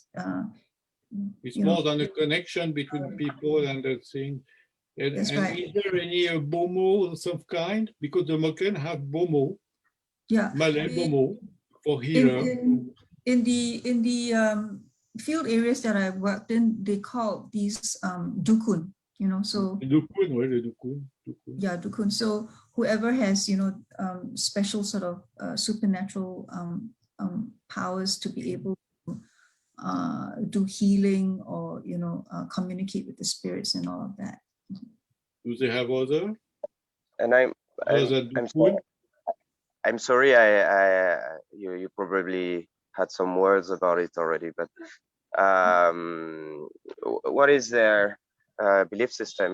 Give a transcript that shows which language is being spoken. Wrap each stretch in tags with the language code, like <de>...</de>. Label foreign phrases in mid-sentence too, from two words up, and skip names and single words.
<en>it's more than a connection between people and the thing. And right. Is there any bomo of some kind? Because the Moken have bomo, Malay bomo for healer. In the field areas that I worked in, they call these dukun. So Dukun,</en> <fr>ouais, le dukun.</fr> <en>Yeah, dukun. So whoever has special sort of supernatural powers to be able to do healing or communicate with the spirits and all of that. Do they have other? And I'm sorry, you probably had some words about it already, but what is their belief system?</en>